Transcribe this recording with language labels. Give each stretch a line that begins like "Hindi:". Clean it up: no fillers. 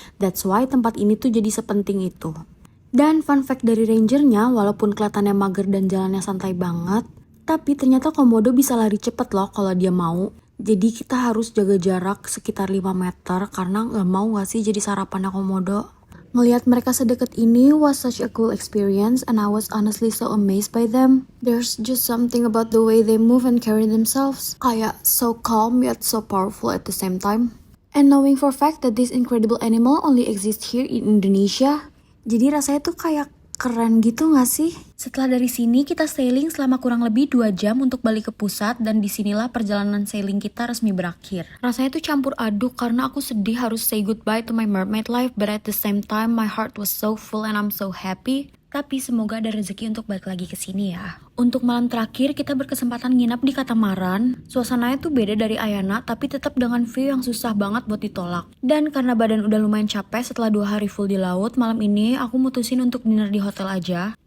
English: That's why
Indonesian: tempat ini tuh jadi sepenting itu. Dan fun fact dari rangernya, walaupun kelihatannya mager dan jalannya santai banget, tapi ternyata komodo bisa lari cepet loh kalau dia mau. Jadi kita harus jaga jarak sekitar 5 meter karena nggak mau nggak sih jadi sarapannya komodo. Ngelihat mereka sedekat ini
English: was such a cool experience and I was honestly so amazed by them. There's just something about the way they move and carry themselves. Kayak so calm yet so powerful at the same time. And knowing for a fact that this incredible animal only exists here in Indonesia.
Indonesian: Jadi rasanya tuh kayak keren gitu gak sih? Setelah dari sini kita sailing selama kurang lebih 2 jam untuk balik ke pusat dan disinilah perjalanan sailing kita resmi berakhir. Rasanya tuh campur aduk karena aku sedih harus
English: say goodbye to my mermaid life, but at the same time my heart was so full and I'm so happy.
Indonesian: Tapi semoga ada rezeki untuk balik lagi ke sini ya. Untuk malam terakhir kita berkesempatan nginap di Katamaran. Suasananya tuh beda dari Ayana tapi tetap dengan view yang susah banget buat ditolak. Dan karena badan udah lumayan capek setelah 2 hari full di laut, malam ini aku mutusin untuk dinner di hotel aja.